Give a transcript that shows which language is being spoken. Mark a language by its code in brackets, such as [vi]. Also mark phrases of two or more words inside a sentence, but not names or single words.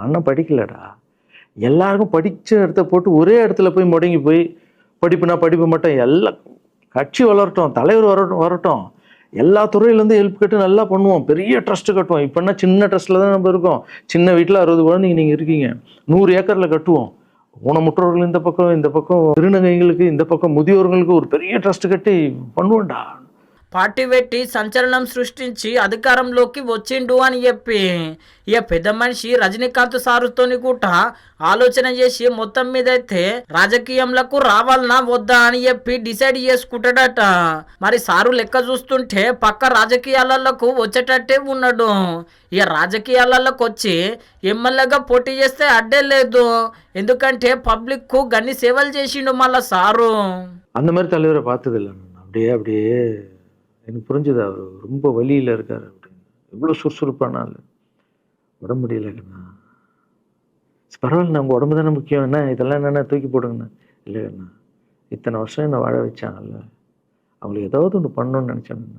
[ta] அண்ணன் படிக்கலடா, எல்லாருக்கும் படித்த இடத்த போட்டு ஒரே இடத்துல போய் முடங்கி போய் படிப்பு மட்டும் எல்லாம் கட்சி வளரட்டும், தலைவர் வரட்டும், எல்லா துறையிலேருந்து ஹெல்ப் கட்டு நல்லா பண்ணுவோம், பெரிய ட்ரஸ்ட்டு கட்டுவோம். இப்போன்னா சின்ன ட்ரஸ்ட்டில் தான் நம்ம இருக்கோம். சின்ன வீட்டில் 60 குழந்தைங்க நீங்கள் இருக்கீங்க, 100 ஏக்கரில் கட்டுவோம். ஊனமுற்றோர்கள் இந்த பக்கம் திருநங்கைகளுக்கு, இந்த பக்கம் முதியோர்களுக்கு ஒரு பெரிய ட்ரஸ்ட் கட்டி பண்ணுவோம்டா. [te] పార్టీ పెట్టి సంచలనం సృష్టించి అధికారంలోకి వచ్చిండు అని చెప్పి ఇక పెద్ద మనిషి రజనీకాంత్ సారుతోని కూడా ఆలోచన చేసి మొత్తం మీద అయితే రాజకీయంలకు రావాలనా వద్దా అని చెప్పి డిసైడ్ చేసుకుంటాడట. మరి సారు లెక్క చూస్తుంటే పక్క రాజకీయాలకు వచ్చేటట్టే ఉన్నాడు. ఇక రాజకీయాలకు వచ్చి ఎమ్మెల్యేగా పోటీ చేస్తే అడ్డే లేదు, ఎందుకంటే పబ్లిక్ కు గన్ని సేవలు చేసిండు మళ్ళా సారు. [ta] அந்த மாதிரி தலைவரை பார்த்ததில்லை. அப்படியே எனக்கு புரிஞ்சுது, அவர் ரொம்ப வலியில் இருக்கார் அப்படின்னு. எவ்வளோ சுறுசுறுப்பானால உடம்பு முடியலைங்கண்ணா. பரவாயில்ல, நம்ம உடம்பு தானே முக்கியம், என்ன இதெல்லாம் என்னென்ன தூக்கி போடுங்கண்ணா. இல்லைங்கண்ணா, இத்தனை வருஷம் என்னை வாழ வச்சாங்கல்ல, அவங்களுக்கு ஏதாவது ஒன்று பண்ணணும்னு நினச்சேங்கண்ணா.